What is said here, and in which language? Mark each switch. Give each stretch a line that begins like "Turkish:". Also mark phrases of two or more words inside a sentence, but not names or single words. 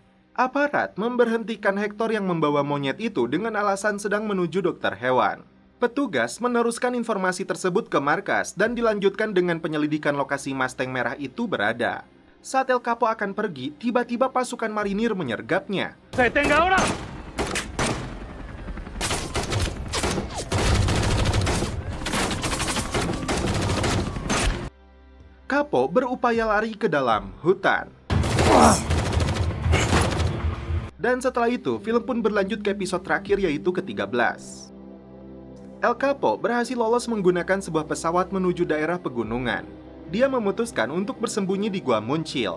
Indonesian: Aparat memberhentikan Hector yang membawa monyet itu dengan alasan sedang menuju dokter hewan. Petugas meneruskan informasi tersebut ke markas dan dilanjutkan dengan penyelidikan lokasi Mustang merah itu berada. Saat El Capo akan pergi, tiba-tiba pasukan marinir menyergapnya.
Spanish: ¡Detenga ahora!
Indonesian: Capo berupaya lari ke dalam hutan. Dan setelah itu, film pun berlanjut ke episode terakhir yaitu ke-13. El Capo berhasil lolos menggunakan sebuah pesawat menuju daerah pegunungan. Dia memutuskan untuk bersembunyi di Gua Muncil.